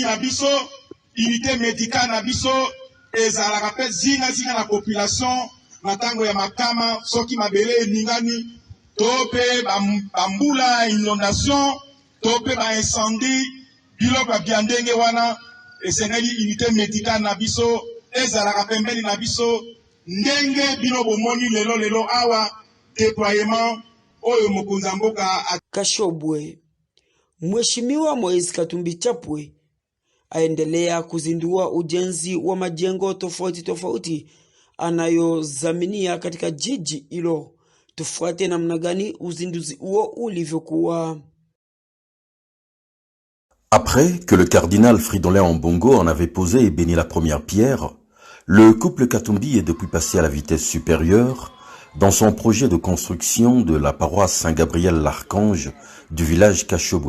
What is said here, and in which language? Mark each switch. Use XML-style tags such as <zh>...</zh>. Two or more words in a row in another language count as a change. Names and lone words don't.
<ln>na biso,</ln> <fr>unité médicale</fr> <ln>na biso ezalaka pe zinga na population na tango ya makama soki mabele eningani to pe bambula inondation to pe ba incendie biloko bya ndenge wana esengeli</ln> <fr>unité médicale</fr> <ln>na biso ezalaka pembeni na biso ndenge bino bomoni lelo awa déploiement oyo mokonza mboka</ln> <sw>Kashobwe. Mheshimiwa Moise Katumbi Chapwe aendelea kuzindua ujenzi wa majengo tofauti anayozaminia katika jiji hilo. Tufuate namna gani uzinduzi huo ulivyokuwa.</sw> <fr>Après que le cardinal Fridolin Ambongo en avait posé et béni la première pierre, le couple Katumbi est depuis passé à la vitesse supérieure dans son projet de construction de la paroisse Saint-Gabriel-l'Archange du village Kashobwe.</fr>